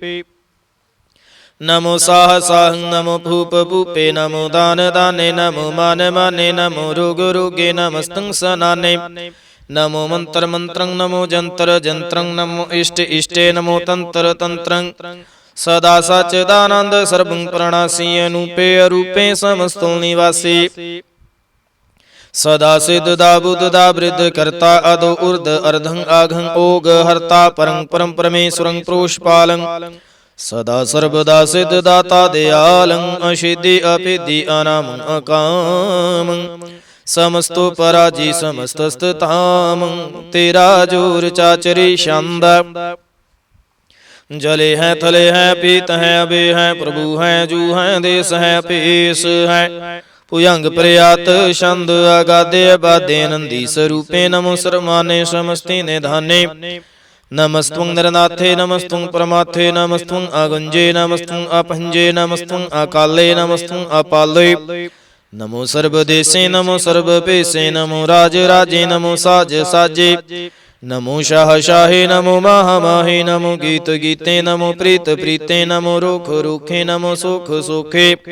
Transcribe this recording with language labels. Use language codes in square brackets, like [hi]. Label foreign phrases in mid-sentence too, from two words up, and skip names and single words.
[bra] नमो साह साहं नमो भूप भूपे नमो दान दाने नमो मान माने नमो रोग रोगे नमस्तं सनाने नमो मंत्र मंत्रं नमो जंत्र जंत्रं नमो इष्ट इष्टे नमो तंत्र तंत्रं सदा सच्चिदानंद सर्वं प्रणासी अनूपे अरूपे समस्तो निवासी सदा सिद्ध दा बुद्ध दा वृद्ध कर्ता अदो ऊर्ध अर्धं आघं ओग हर्ता परं परम परमेश्वरं प्रोषपालं सदा सर्वदा सिद्ध दाता दयालं असिद्धि अपिद्धि अनामं अकामं समस्तो पराजी समस्तस्तामं तेरा जोर चाचरी छंद जले हैं थले हैं पीत हैं अबे हैं प्रभु हैं जू हैं देश हैं पेश हैं भुजंग प्रयात छंद अगाधे अबाधे नंदी स्वरूपे नमो सर्वमाने समस्ति निधाने नमस्त्वं नरनाथे नमस्त्वं परमाथे नमस्त्वं अगुंजे नमस्त्वं अपंजे नमस्त्वं अकाले नमस्त्वं अपाले नमो सर्वदेशे नमो सर्वपेशे नमो राज राजे नमो साज साजे नमो शाह शाहे नमो माह माहे नमो गीत गीते नमो प्रीत प्रीते नमो रोख रोखे नमो सुख सोखे